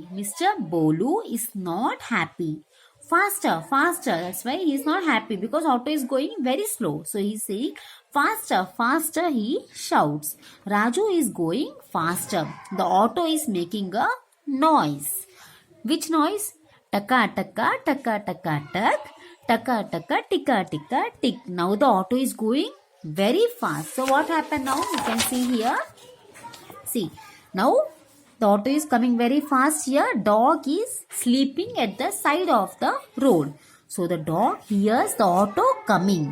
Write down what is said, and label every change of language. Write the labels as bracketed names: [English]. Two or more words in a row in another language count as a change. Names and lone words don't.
[English] Mr. Bolu is not happy. Faster. That's why he is not happy, because auto is going very slow. So he is saying faster, he shouts. Raju is going faster. The auto is making a noise. Which noise? Taka taka taka taka tak. Taka taka tika tika tick. Now the auto is going very fast. So what happened now? You can see here. See, now the auto is coming very fast here. Dog is sleeping at the side of the road. So the dog hears the auto coming.